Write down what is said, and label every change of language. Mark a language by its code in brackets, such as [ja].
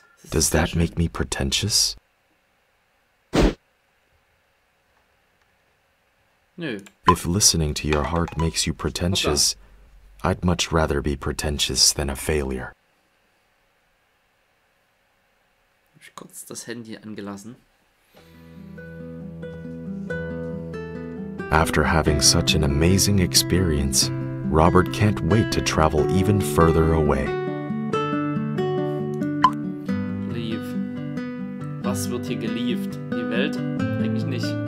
[en] Does that make me pretentious? No. If listening to your heart makes you pretentious, I'd much rather be pretentious than a failure. [de] Hab ich kurz das Handy angelassen. [en] After having such an amazing experience, Robert can't wait to travel even further away. [de] Leave. Was wird hier gelieft? Die Welt? Eigentlich nicht.